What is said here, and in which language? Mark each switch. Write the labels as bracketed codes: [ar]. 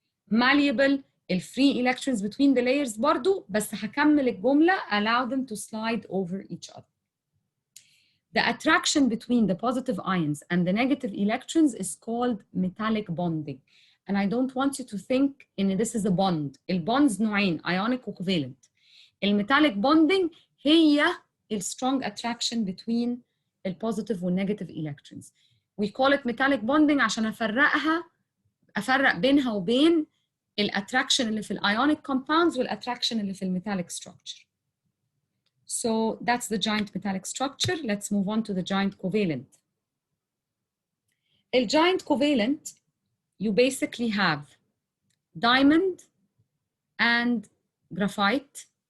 [en] Malleable free electrons between the layers [ar] برضو، بس هكمل الجملة [en] allow them to slide over each other. The attraction between the positive ions and the negative electrons is called metallic bonding. And I don't want you to think in this is a bond. [ar] البونز نوعين ionic و covalent. [en] الميتاليك bonding [ar] هي [en] strong attraction between positive و negative electrons. We call it metallic bonding [ar] عشان أفرق بينها وبين الاتراكشن اللي في ionic compounds والاتراكشن اللي في الميتاليك structure. [en] So that's the giant metallic structure. Let's move on to the giant covalent. The giant covalent, you basically have diamond and graphite.